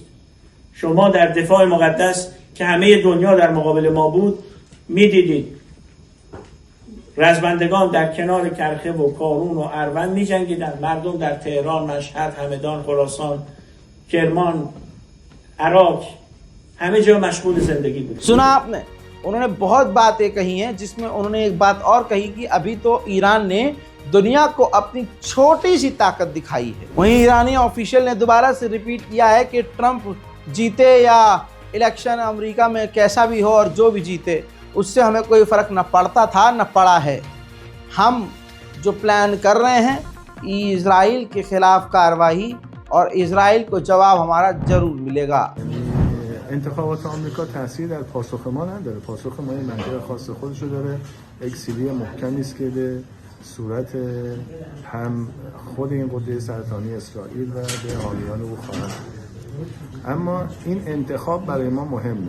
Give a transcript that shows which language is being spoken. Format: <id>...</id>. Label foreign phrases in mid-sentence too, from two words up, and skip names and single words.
<fa>شما در دفاع مقدس که همه دنیا در مقابل ما بود میدیدید رزمندگان در کنار کرخه و کارون و اروند میجنگیدن. مردم در تهران، مشهد، همدان، خراسان، کرمان، عراق، همه جا مشغول زندگی بود.</fa> <hi>सुना आपने, उन्होंने बहुत बातें कही हैं, जिसमें उन्होंने एक बात और कही कि अभी तो ईरान ने दुनिया को अपनी छोटी सी ताकत दिखाई है। वहीं ईरानी ऑफिशियल ने दोबारा से रिपीट किया है कि ट्रंप जीते या इलेक्शन अमेरिका में कैसा भी हो और जो भी जीते, उससे हमें कोई फ़र्क न पड़ता था न पड़ा है। हम जो प्लान कर रहे हैं इजराइल के ख़िलाफ़ कार्रवाई, और इजराइल को जवाब हमारा ज़रूर मिलेगा।</hi> <fa>انتخابات آمریکا تاثیر در پاسخ ما نداره. پاسخ ما منطق خاص خودشو داره. یک سیلی محکمی است که به صورت هم خود این قدرت سرطانی اسرائیل و به حامیان او خواهد. اما این انتخاب برای ما مهمه.</fa>